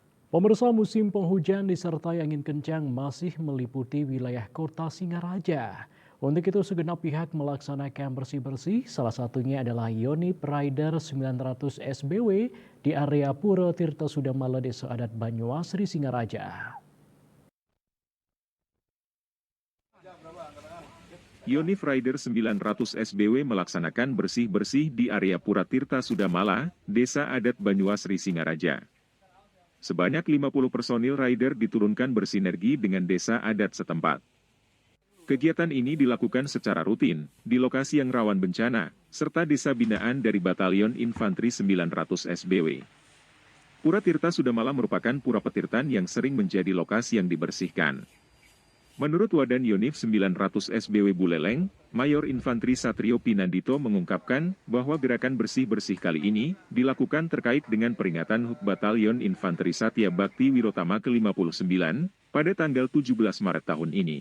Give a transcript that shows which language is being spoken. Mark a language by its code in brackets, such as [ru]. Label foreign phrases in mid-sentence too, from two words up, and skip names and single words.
[id] Pemirsa, musim penghujan disertai angin kencang masih meliputi wilayah kota Singaraja. Untuk itu segenap pihak melaksanakan bersih-bersih, salah satunya adalah Yonif Rider 900 SBW di area Pura Tirta Sudamala Desa Adat Banyuasri Singaraja. Yonif Rider 900 SBW melaksanakan bersih-bersih di area Pura Tirta Sudamala, Desa Adat Banyuasri Singaraja. Sebanyak 50 personil rider diturunkan bersinergi dengan desa adat setempat. Kegiatan ini dilakukan secara rutin, di lokasi yang rawan bencana, serta desa binaan dari Batalion Infanteri 900 SBW. Pura Tirta Sudamala merupakan pura petirtan yang sering menjadi lokasi yang dibersihkan. Menurut Wadan Yonif 900 SBW Buleleng, Mayor Infanteri Satrio Pinandito mengungkapkan bahwa gerakan bersih-bersih kali ini dilakukan terkait dengan peringatan HUT Batalion Infanteri Satya Bakti Wirotama ke-59 pada tanggal 17 Maret tahun ini.